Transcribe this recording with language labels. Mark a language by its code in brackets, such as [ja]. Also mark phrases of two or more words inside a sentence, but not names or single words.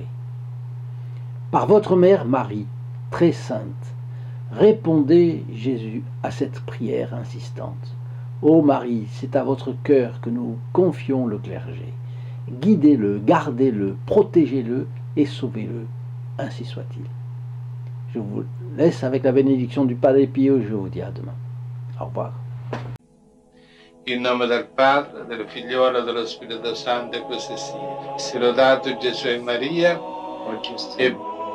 [fr] Par votre mère Marie, très sainte, répondez, Jésus, à cette prière insistante. Ô Marie, c'est à votre cœur que nous confions le clergé. Guidez-le, gardez-le, protégez-le et sauvez-le. Ainsi soit-il. Je vous laisse avec la bénédiction du Padre Pio. Je vous dis à demain. Au revoir. [it] In nome del Padre, del Figliolo e dello Spirito Santo, e così sia. Sia lodato Gesù e Maria, e